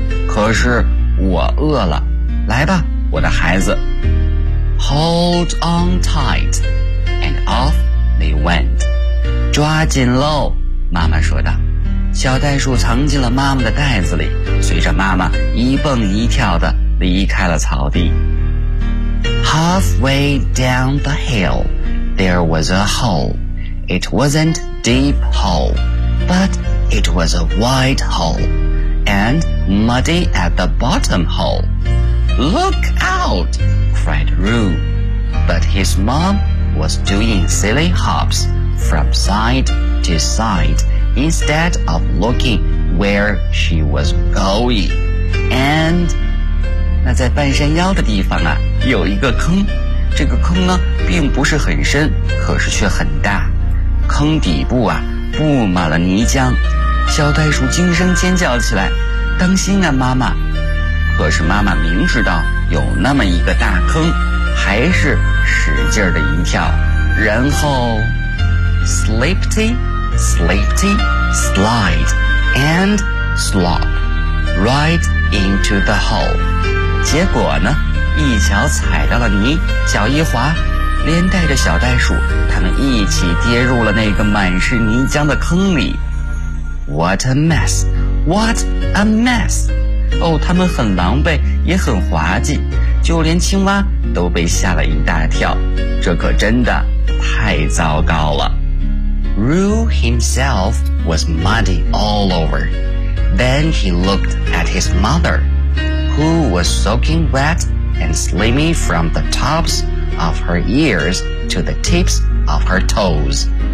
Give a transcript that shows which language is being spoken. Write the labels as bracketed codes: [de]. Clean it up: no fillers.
[zh] 可是我饿了，来吧，我的孩子。 [en] Hold on tight, and off they went. [zh] 抓紧喽，妈妈说道。小袋鼠藏进了妈妈的袋子里，随着妈妈一蹦一跳地离开了草地。 [en] Halfway down the hill, there was a hole. It wasn't deep hole, but it was a wide hole, and muddy at the bottom hole. Look out, cried Roo. But his mom was doing silly hops from side to side instead of looking where she was going. [zh] And 那在半山腰的地方啊，有一个坑，这个坑呢并不是很深，可是却很大，坑底部啊布满了泥浆。小袋鼠惊声尖叫起来，当心啊妈妈。可是妈妈明知道有那么一个大坑，还是使劲儿的一跳，然后 [en] Slippity, slippity, slide and slop right into the hole。 [zh] 结果呢，一脚踩到了泥，脚一滑，连带着小袋鼠他们一起跌入了那个满是泥浆的坑里。 [en] What a mess! What a mess! [zh] 哦，他们很狼狈，也很滑稽，就连青蛙都被吓了一大跳，这可真的太糟糕了。 [en] Roo himself was muddy all over. Then he looked at his mother, who was soaking wet and slimy from the tops of her ears to the tips of her toes.